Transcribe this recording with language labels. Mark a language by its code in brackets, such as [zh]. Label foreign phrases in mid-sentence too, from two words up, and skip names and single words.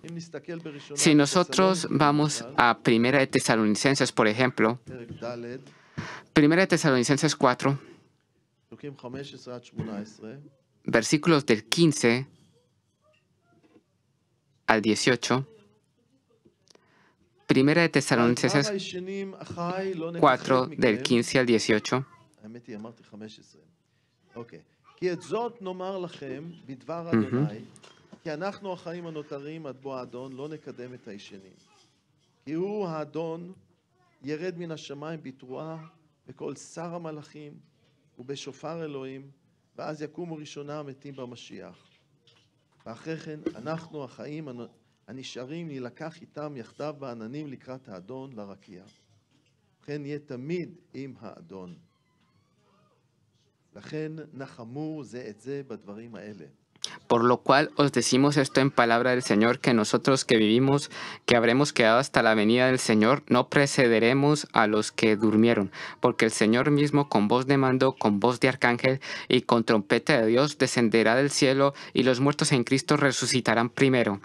[he] אם נסתכל בראשונה [es] Si nosotros [he] לתסלוניקים, [es] vamos a Primera de Tesalonicenses, por ejemplo, [he] פרק ד', [es] Primera de Tesalonicenses 4, [he] פסוקים 15 עד 18, [es] versículos del 15 al 18. Primera de [he] הדבר [es] Tesalonicenses [he] הישנים, אחי, לא נפחד [es] 4, del [he] מכם. [es] 15 al 18. [he] האמת היא, אמרתי 15. אוקיי. כי את זאת נאמר לכם בדבר אדוני, כי אנחנו החיים הנותרים עד בוא האדון לא נקדם את הישנים. כי הוא האדון ירד מן השמיים בתרועה בקול שר המלאכים ובשופר אלוהים, ואז יקומו ראשונה המתים במשיח. ואחרי כן אנחנו החיים הנשארים נילקח איתם יחדיו בעננים לקראת האדון לרקיע. לכן נהיה תמיד עם האדון. לכן נחמו זה את זה בדברים האלה. [es] Por lo cual os decimos esto en palabra del Señor, que nosotros que vivimos, que habremos quedado hasta la venida del Señor, no precederemos a los que durmieron, porque el Señor mismo con voz de mando, con voz de arcángel y con trompeta de Dios descenderá del cielo, y los muertos en Cristo resucitarán primero.